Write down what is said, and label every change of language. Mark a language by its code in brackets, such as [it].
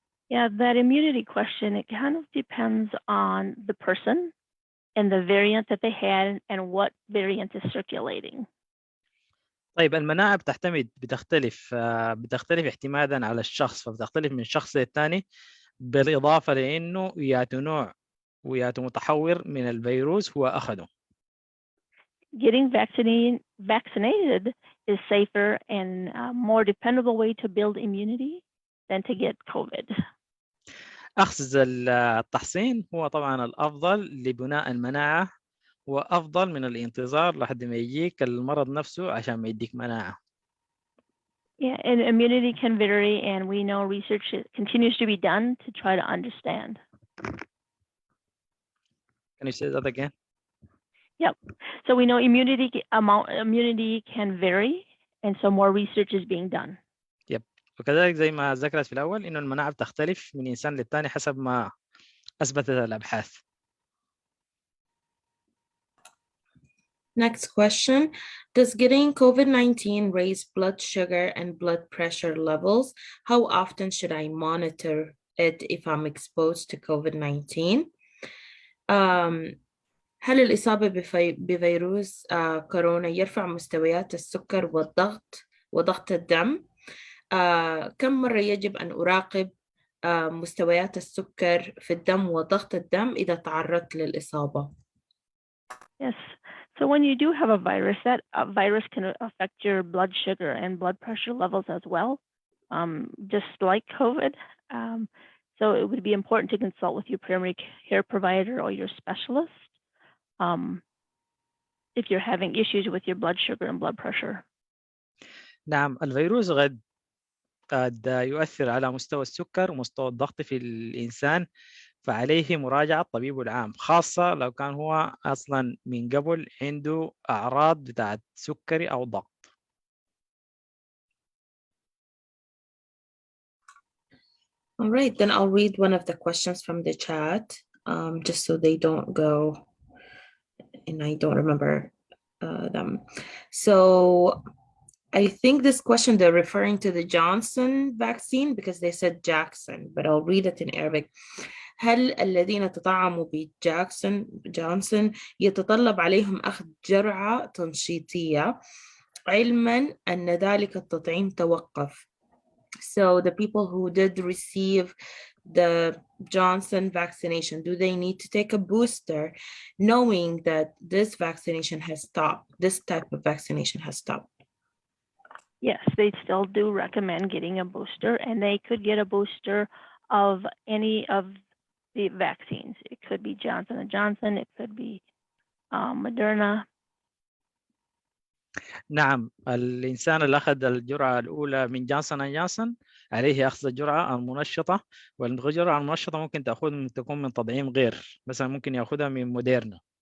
[en] Yeah, that immunity question, it kind of depends on the person and the variant that they had and what variant is circulating. [ar] طيب، المناعة بتختلف اعتمادا على الشخص، فبتختلف من شخص للتاني، بالإضافة لأنه ياتو نوع وياتو متحور من الفيروس هو أخده. [en] Getting vaccinated is safer and a more dependable way to build immunity than to get COVID. [ar] أخذ التحصين هو طبعا الأفضل لبناء المناعة، وأفضل من الانتظار لحد ما يجيك المرض نفسه عشان ما يديك مناعة. [en] Yeah, and immunity can vary, and we know research continues to be done to try to understand. Can you say that again? Yep. So we know immunity can vary, and so more research is being done. [ar] وكذلك زي ما ذكرت في الأول إنه المناعة بتختلف من إنسان للتاني حسب ما أثبتت الأبحاث. [en] Next question. Does getting COVID-19 raise blood sugar and blood pressure levels? How often should I monitor it if I'm exposed to COVID-19? [ar] هل الإصابة بفيروس كورونا يرفع مستويات السكر وضغط الدم؟ كم مرة يجب أن أراقب مستويات السكر في الدم وضغط الدم إذا تعرضت للإصابة؟ [en] Yes. So when you do have a virus, that virus can affect your blood sugar and blood pressure levels as well, just like COVID. So it would be important to consult with your primary care provider or your specialist if you're having issues with your blood sugar and blood pressure. [ar] نعم، الفيروس قد يؤثر على مستوى السكر ومستوى الضغط في الإنسان، فعليه مراجعة طبيبه العام، خاصة لو كان هو أصلا من قبل عنده أعراض بتاعت سكري أو ضغط. [en] All right, then I'll read one of the questions from the chat, just so they don't go and I don't remember them. So I think this question, they're referring to the Johnson vaccine because they said Jackson, but I'll read it in Arabic. [ar] هل الذين تطعموا جونسون يتطلب عليهم أخذ جرعة تنشيطية علما أن ذلك التطعيم توقف? [en] So the people who did receive the Johnson vaccination, do they need to take a booster knowing that this vaccination has stopped, this type of vaccination has stopped? Yes, they still do recommend getting a booster, and they could get a booster of any of the vaccines. It could be Johnson & Johnson, it could be Moderna. [ar] نعم، الإنسان اللي أخذ الجرعة الأولى من جونسون جونسون عليه أخذ الجرعة المنشطة، والجرعة المنشطة ممكن تكون من تطعيم غير، مثلا ممكن يأخذها من موديرنا.